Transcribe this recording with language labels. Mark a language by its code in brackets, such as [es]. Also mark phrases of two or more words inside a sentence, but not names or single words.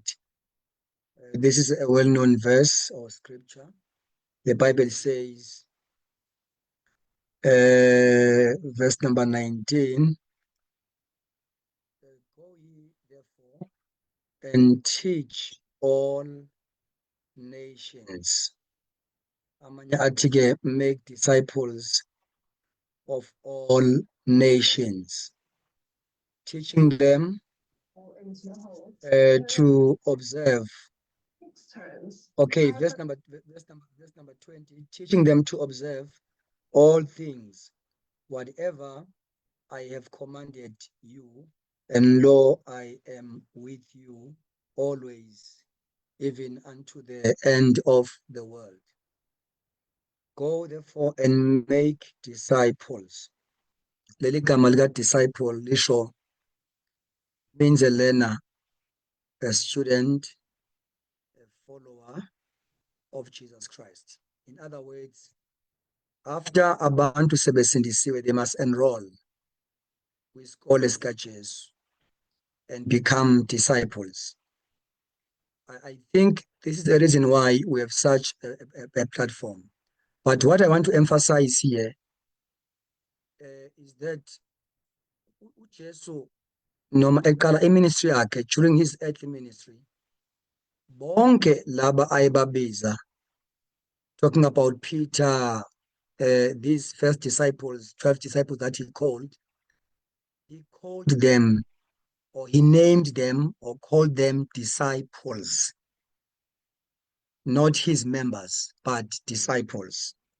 [en] This is a well-known verse or scripture. The Bible says, verse number 19, go ye therefore and teach all nations. [zu] Amanye athi-ke, [en] make disciples of all nations, teaching them to observe. Okay, verse number 20, teaching them to observe all things, whatever I have commanded you, and lo, I am with you always, even unto the end of the world. Go therefore and make disciples. [zu] Leli gama lika [en] disciple lisho means a learner, a student, a follower of Jesus Christ. In other words, after [zu] abantu sebesindisiwe, [en] they must enroll [zu] kwisikole sikaJesu [en] and become disciples. I think this is the reason why we have such a platform. But what I want to emphasize here is that [zu] uJesu noma eqala iministry yakhe, [en] during his earthly ministry, [zu] bonke laba ayebabiza, [en] talking about Peter, these first disciples, 12 disciples that he called them, or he named them or called them disciples, not his members, but disciples.